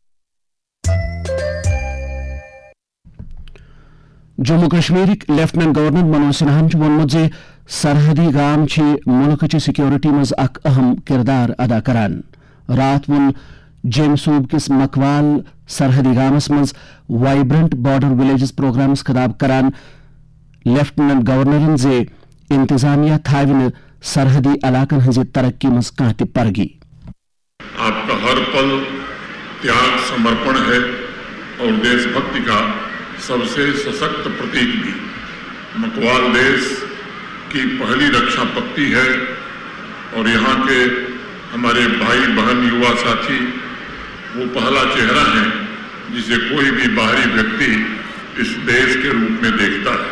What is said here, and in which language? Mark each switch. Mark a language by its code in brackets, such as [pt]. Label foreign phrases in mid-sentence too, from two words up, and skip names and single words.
[ks] جموں کشمیرک لیفٹننٹ گورنر منوج سنہاہن وونمت زِ سرحدی گام چھ ملکچہ سیکورٹی مز اخ اہم کردار ادا کران. رات وون جیٚمہِ صوبہ کس مکوال سرحدی گامس مز وائبرنٹ بارڈر ولیجز پروگرامس خطاب کران لیفٹننٹ گورنرن زِ انتظامیہ تھاوِ نہٕ سرحدی علاقن ہنزِ ترقی مز کانٛہہ تہِ پرگی. [hi] आप का हर पल त्याग समर्पण है और देशभक्ति का सबसे सशक्त प्रतीक भी. मकवाल देश की पहली रक्षा पक्ति है और यहाँ के हमारे भाई बहन युवा साथी वो पहला चेहरा है जिसे कोई भी बाहरी व्यक्ति इस देश के रूप में देखता है.